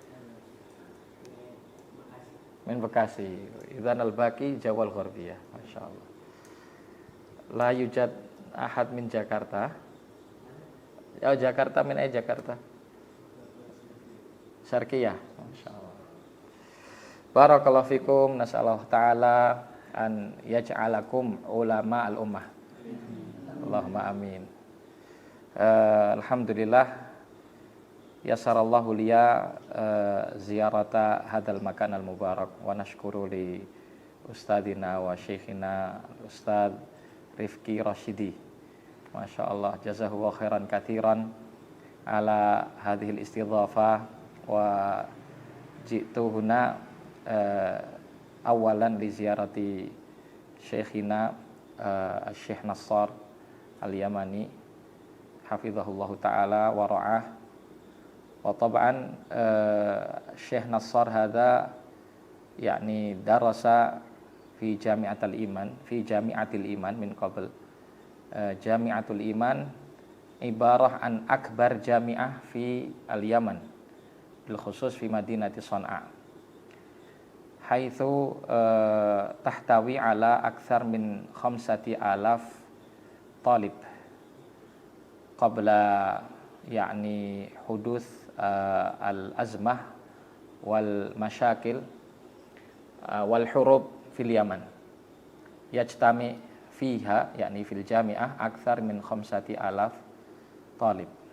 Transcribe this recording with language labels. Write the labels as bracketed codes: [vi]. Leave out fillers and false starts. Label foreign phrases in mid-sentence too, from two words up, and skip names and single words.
[ar] من بيكاسي. إذن الباقي جاوة الغربية. ما شاء الله. لا يوجد أحد من جاكرتا. يا جاكرتا من جاكرتا. شرقية. ما شاء الله. بارك الله فيكم. نسأل الله تعالى أن يجعلكم علماء الأمة. اللهم آمين. الحمد لله يسر الله لي زيارة هذا المكان المبارك ونشكر لأستاذنا وشيخنا أستاذ رفقي رشيدي. ما شاء الله، جزاه وخيرا كثيرا على هذه الاستضافة وجئت هنا أولا لزيارة شيخنا الشيخ نصار اليماني حفظه الله تعالى ورعاه. وطبعا الشيخ نصار هذا يعني درس في جامعة الإيمان من قبل. جامعة الإيمان عبارة عن أكبر جامعة في اليمن بالخصوص في مدينة صنعاء حيث تحتوي على أكثر من 5,000 طالب قبل يعني حدوث الأزمة والمشاكل والحروب في اليمن يجتمع فيها يعني في الجامعة أكثر من 5,000 طالب.